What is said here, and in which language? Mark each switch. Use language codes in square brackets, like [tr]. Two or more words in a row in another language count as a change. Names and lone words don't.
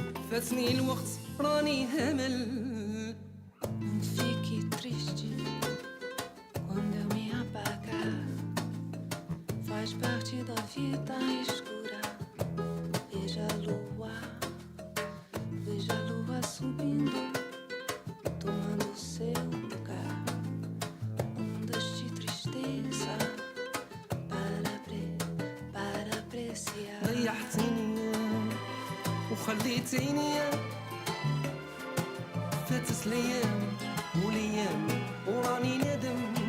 [ar] فاتني الوقت راني همل. [pt] Fique triste quando eu me apagar. Faz parte da vida escura. Veja a lua subindo, tomando seu lugar. Ondas de tristeza para apreciar. [ar] ضيعتيني وخليتيني فاتت الايام والايام وراني ندم.